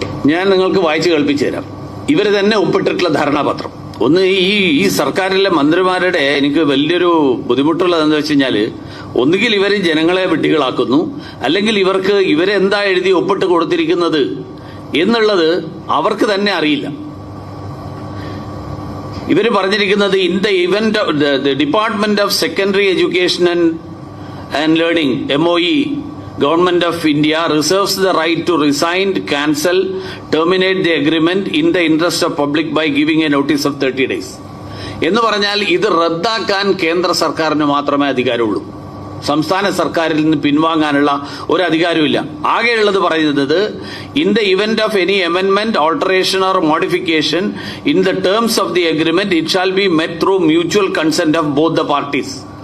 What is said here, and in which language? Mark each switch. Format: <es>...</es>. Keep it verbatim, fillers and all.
<ml>ഞാൻ നിങ്ങൾക്ക് വായിച്ചു കേൾപ്പിച്ചു തരാം ഇവർ തന്നെ ഒപ്പിട്ടിട്ടുള്ള ധാരണാപത്രം. ഒന്ന്, ഈ ഈ സർക്കാരിലെ മന്ത്രിമാരുടെ എനിക്ക് വലിയൊരു ബുദ്ധിമുട്ടുള്ളത് എന്താ വെച്ച് കഴിഞ്ഞാൽ, ഒന്നുകിൽ ഇവർ ജനങ്ങളെ വിഡ്ഢികളാക്കുന്നു, അല്ലെങ്കിൽ ഇവർക്ക് ഇവരെന്താ എഴുതി ഒപ്പിട്ട് കൊടുത്തിരിക്കുന്നത് എന്നുള്ളത് അവർക്ക് തന്നെ അറിയില്ല. ഇവർ പറഞ്ഞിരിക്കുന്നത്,</ml> <en>In the event the department of secondary education and and learning M O E Government of India reserves the right to resign, cancel, terminate the agreement in the interest of public by giving a notice of thirty days.</en> <ml>എന്ന് പറഞ്ഞാൽ ഇത് റദ്ദാക്കാൻ കേന്ദ്ര സർക്കാരിന് മാത്രമേ അധികാരമുള്ളൂ. സംസ്ഥാന സർക്കാരിൽ നിന്ന് പിൻവാങ്ങാനുള്ള ഒരു അധികാരമില്ല. ആകെയുള്ളത് പറയുന്നത്,</ml> <en>In the event of any അമെൻമെന്റ്, alteration or modification in the terms of the agreement it shall be met through mutual consent of both the parties.</en>